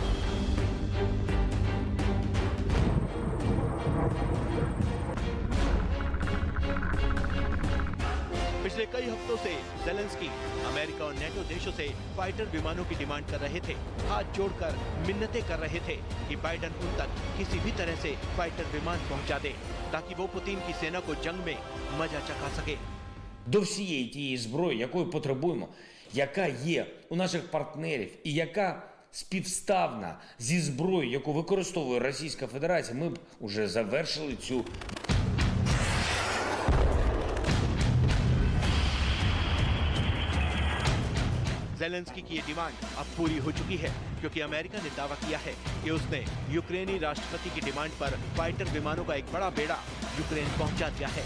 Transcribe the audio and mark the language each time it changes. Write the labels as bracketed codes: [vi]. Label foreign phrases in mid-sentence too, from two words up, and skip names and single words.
[hi] पिछले कई हफ्तों से ज़ेलेंस्की अमेरिका और नेटो देशों से फाइटर विमानों की डिमांड कर रहे थे। हाथ जोड़कर मिन्नतें कर रहे थे कि बाइडेन उन तक किसी भी तरह से फाइटर विमान पहुंचा दे, ताकि वो पुतिन की सेना को जंग में मजा चखा सके। [uk] До всієї тієї зброї, якої потребуємо, яка є у наших партнерів і яка співставна зі зброєю, яку використовує Російська Федерація, ми б уже завершили цю. [hi] ज़ेलेंस्की की ये डिमांड अब पूरी हो चुकी है, क्योंकि अमेरिका ने दावा किया है कि उसने यूक्रेनी राष्ट्रपति की डिमांड पर फाइटर विमानों का एक बड़ा बेड़ा यूक्रेन पहुंचा दिया है।